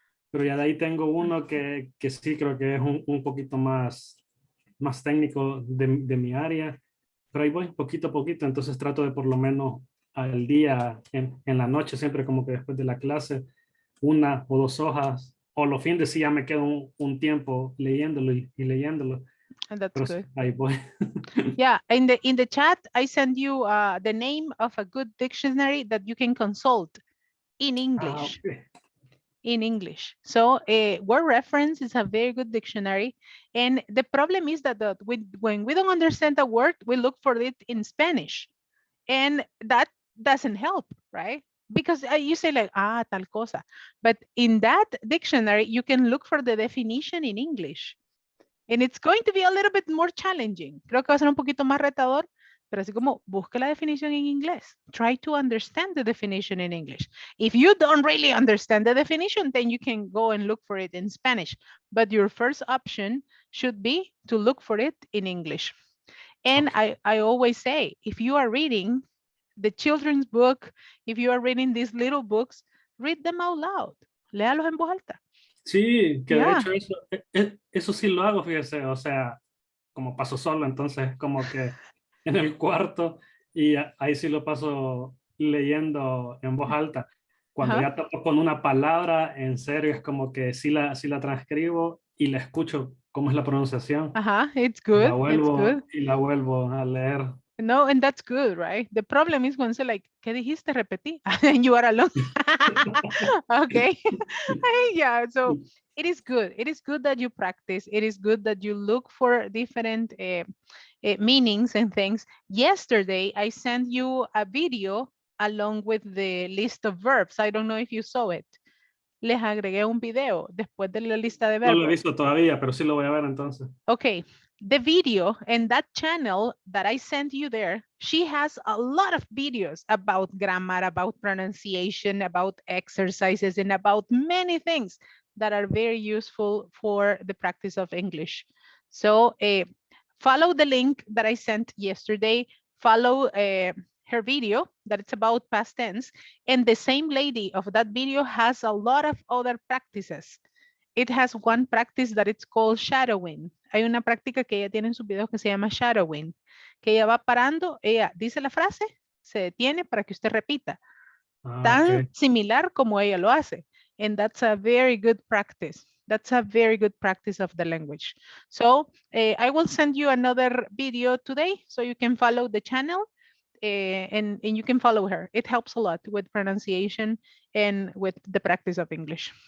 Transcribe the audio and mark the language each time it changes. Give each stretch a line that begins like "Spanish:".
Spanish: Pero ya de ahí tengo uno que sí creo que es un poquito más técnico de mi área, pero ahí voy poquito a poquito, entonces trato de por lo menos al día, en la noche, siempre como que después de la clase, 1 o 2 hojas o los fines sí ya me quedo un tiempo leyéndolo y leyéndolo.
English: And that's
Spanish: Pero
English: good.
Spanish: ahí voy.
English: Yeah, in the chat, I send you the name of a good dictionary that you can consult in English. Okay. In English. So word reference is a very good dictionary. And the problem is that when we don't understand a word, we look for it in Spanish. And that doesn't help, right? Because you say like,
Spanish: tal cosa.
English: But in that dictionary, you can look for the definition in English. And it's going to be a little bit more challenging.
Spanish: Creo que va a ser un poquito más retador, pero así como busca la definición en inglés.
English: Try to understand the definition in English. If you don't really understand the definition, then you can go and look for it in Spanish. But your first option should be to look for it in English. And I always say, if you are reading the children's book, if you are reading these little books, read them out loud.
Spanish: Léalos en voz alta. Sí, que de
English: Yeah.
Spanish: hecho eso sí lo hago, fíjese, o sea, como paso solo, entonces como que en el cuarto y ahí sí lo paso leyendo en voz alta. Cuando ya topo con una palabra, en serio, es como que sí la transcribo y la escucho cómo es la pronunciación.
English: It's good. It's good.
Spanish: Y la vuelvo a leer.
English: No, and that's good, right? The problem is when say like,
Spanish: ¿qué dijiste? Repetí.
English: And you are alone. Okay. Yeah, so it is good. It is good that you practice. It is good that you look for different meanings and things. Yesterday, I sent you a video along with the list of verbs. I don't know if you saw it.
Spanish: Les agregué un video después de la lista de verbos. No lo he visto todavía, pero sí lo voy a ver entonces.
English: Okay, the video and that channel that I sent you there, she has a lot of videos about grammar, about pronunciation, about exercises, and about many things that are very useful for the practice of English. So follow the link that I sent yesterday, follow her video that it's about past tense, and the same lady of that video has a lot of other practices. It has one practice that it's called shadowing.
Spanish: Hay una práctica que ella tiene en sus videos que se llama shadowing, que ella va parando, ella dice la frase, se detiene para que usted repita. Tan similar como ella lo hace.
English: And that's a very good practice. That's a very good practice of the language. So I will send you another video today so you can follow the channel. And you can follow her. It helps a lot with pronunciation and with the practice of English.